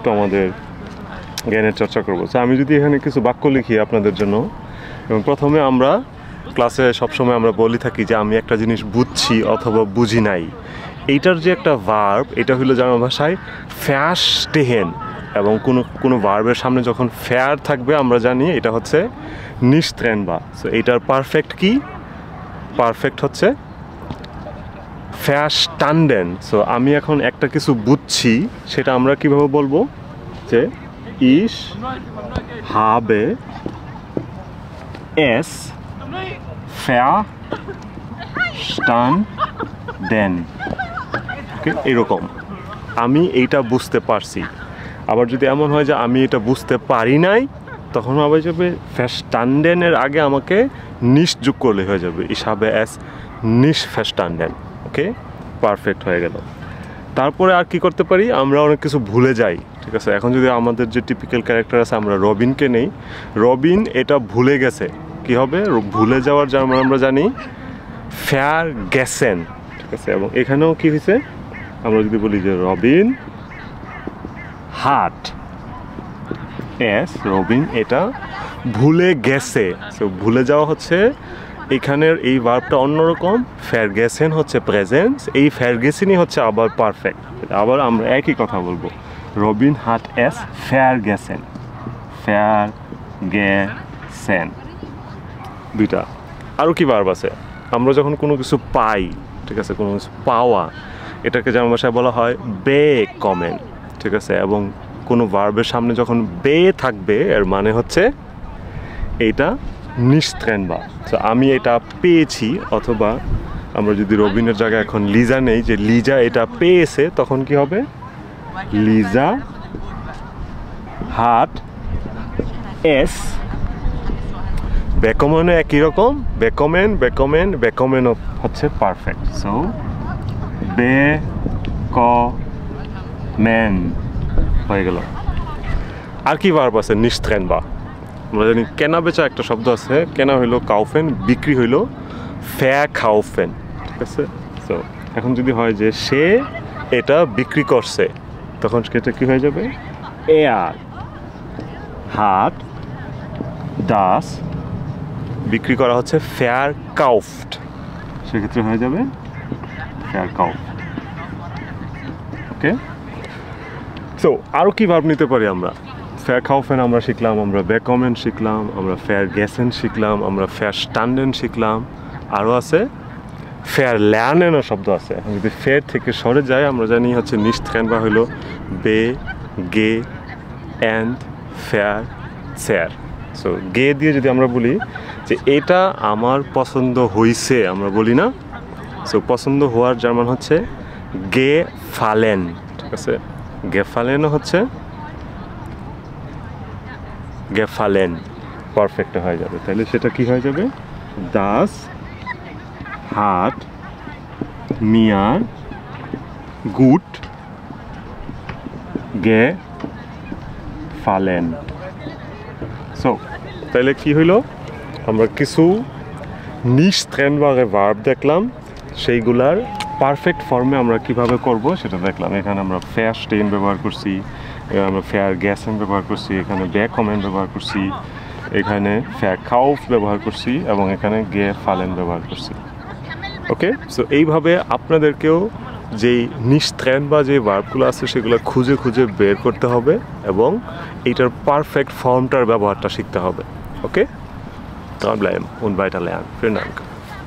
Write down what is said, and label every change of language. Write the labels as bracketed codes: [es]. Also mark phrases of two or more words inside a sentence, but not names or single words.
[bn] আমাদের জ্ঞানের চর্চা করব তো আমি যদি এখানে কিছু বাক্য লিখি আপনাদের জন্য এবং প্রথমে আমরা ক্লাসে সবসময় আমরা বলি থাকি যে আমি একটা জিনিস বুঝছি অথবা বুঝি নাই এইটার যে একটা ভার্ব এটা হলো জার্মান ভাষায় verstehen এবং কোনো ভার্বের সামনে যখন ফেয়ার থাকবে আমরা জানি এটা হচ্ছে [de] nicht trennbar [bn] সো এইটার পারফেক্ট কি পারফেক্ট হচ্ছে verstanden সো আমি এখন একটা কিছু বুঝছি সেটা আমরা কিভাবে বলবো যে [de] ich habe es [bn] verstanden ওকে এরকম আমি এইটা বুঝতে পারছি আবার যদি এমন হয় যে আমি এটা বুঝতে পারি নাই তখন আবার যাবে verstanden এর আগে আমাকে nicht যোগ করলে হয়ে যাবে [de] ich habe es nicht verstanden [bn] ওকে পারফেক্ট হয়ে গেল তারপরে আর কি করতে পারি আমরা অনেক কিছু ভুলে যাই ঠিক আছে এখন যদি আমাদের যে টিপিক্যাল ক্যারেক্টার আছে আমরা রবিনকে নেই রবিন এটা ভুলে গেছে কি হবে ভুলে যাওয়ার জার্মান আমরা জানি vergessen ঠিক আছে এবং এখানেও কি হয়েছে আমরা যদি বলি যে রবিন [de] hat es [bn] রবিন এটা ভুলে গেছে সো ভুলে যাওয়া হচ্ছে এখানের এই ভার্বটা অন্যরকম vergessen হচ্ছে প্রেজেন্স এই vergessenই হচ্ছে আবার পারফেক্ট আবার আমরা একই কথা বলবো রবিন [de] hat es vergessen [bn] দুইটা আরও কি ভার্ব আছে আমরা যখন কোনো কিছু পাই ঠিক আছে কোনো কিছু পাওয়া এটাকে জার্মান ভাষায় বলা হয় bekommen ঠিক আছে এবং কোনো ভার্বের সামনে যখন বে থাকবে এর মানে হচ্ছে এইটা [de] nicht trennbar [bn] সো আমি এটা পেয়েছি অথবা আমরা যদি রবিনের জায়গায় এখন লিজা নেই যে লিজা এটা পেয়েছে তখন কি হবে লিজা [de] hat es bekommen [bn] একই রকম bekommen হচ্ছে পারফেক্ট সো bekommen হয়ে গেল আর কি ভার্ব আছে [de] nicht trennbar [bn] আমরা জানি কেনা বেচা একটা শব্দ আছে কেনা হইলো কাউফেন বিক্রি হইলো verkaufen ঠিক আছে সো এখন যদি হয় যে সে এটা বিক্রি করছে তখন সেটা কি হয়ে যাবে [de] er hat das [bn] বিক্রি করা হচ্ছে verkauft সেক্ষেত্রে হয়ে যাবে verkauft ওকে সো আরও কি ভার্ব নিতে পারি আমরা verkaufen আমরা শিখলাম আমরা bekommen শিখলাম আমরা vergessen শিখলাম আমরা verstanden শিখলাম আরও আছে verlernen শব্দ আছে এখন যদি ফের থেকে সরে যায় আমরা জানি হচ্ছে [de] nicht trennbar [bn] হলো [de] be ge and verzehr [bn] সো গে দিয়ে যদি আমরা বলি যে এটা আমার পছন্দ হইছে আমরা বলি না সো পছন্দ হওয়ার জার্মান হচ্ছে gefallen ঠিক আছে gefallen হচ্ছে gefallen পারফেক্ট হয়ে যাবে তাহলে সেটা কি হয়ে যাবে [de] das hat mir gut gefallen [bn] সো তাহলে কি হইল আমরা কিছু nicht trennbare ভার্ব দেখলাম সেইগুলার পারফেক্ট ফর্মে আমরা কিভাবে করব সেটা দেখলাম এখানে আমরা verstehen ব্যবহার করছি আমরা vergessen ব্যবহার করছি এখানে bekommen ব্যবহার করছি এখানে verkauft ব্যবহার করছি এবং এখানে gefallen ব্যবহার করছি ওকে সো এইভাবে আপনাদেরকেও যেই [de] nicht trennbar [bn] যে ভার্বগুলো আছে সেগুলো খুঁজে খুঁজে বের করতে হবে এবং এইটার পারফেক্ট ফর্মটার ব্যবহারটা শিখতে হবে ওকে [de] dranbleiben und weiter lernen vielen Dank